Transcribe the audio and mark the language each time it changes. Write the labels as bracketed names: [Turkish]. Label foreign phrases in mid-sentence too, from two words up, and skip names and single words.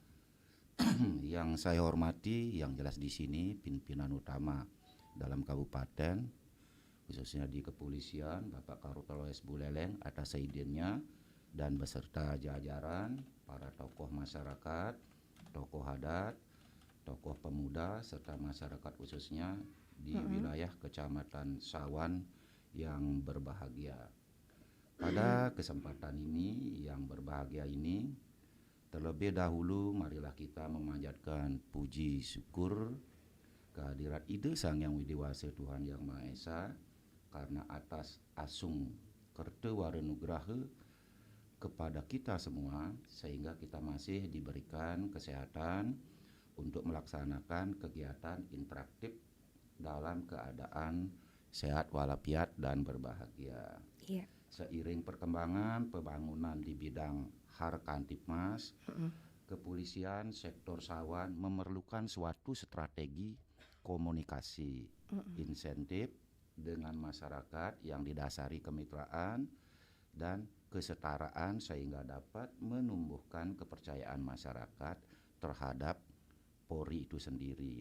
[Indonesian] Yang saya hormati, yang jelas di sini pimpinan utama dalam kabupaten, khususnya di kepolisian, Bapak Kapolres Buleleng atas izinnya dan beserta jajaran, para tokoh masyarakat, tokoh adat, tokoh pemuda, serta masyarakat khususnya di wilayah Kecamatan Sawan yang berbahagia. Pada kesempatan ini yang berbahagia ini, terlebih dahulu marilah kita memanjatkan puji syukur kehadirat Ide Sang Yang Widiwasa Tuhan Yang Maha Esa karena atas asung kerte warenugraha kepada kita semua sehingga kita masih diberikan kesehatan untuk melaksanakan kegiatan interaktif dalam keadaan sehat walafiat dan berbahagia. Iya. Seiring perkembangan pembangunan di bidang Harkantipmas, kepolisian sektor Sawan memerlukan suatu strategi komunikasi insentif dengan masyarakat yang didasari kemitraan dan kesetaraan sehingga dapat menumbuhkan kepercayaan masyarakat terhadap Polri itu sendiri.